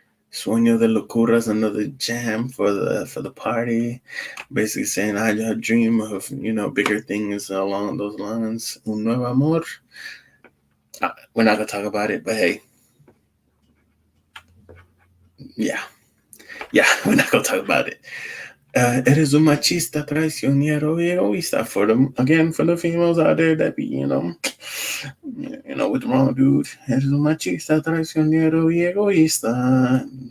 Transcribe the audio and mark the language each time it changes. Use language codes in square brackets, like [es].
[en] Sueño de Locuras, another jam for the party. Basically saying I dream of bigger things along those lines. [es] Un nuevo amor. [en] We're not gonna talk about it, but hey, yeah, we're not gonna talk about it. [es] Eres un machista, traicionero, y egoísta. [en] For the females out there that be with the wrong dude. [es] Eres un machista, traicionero, y egoísta.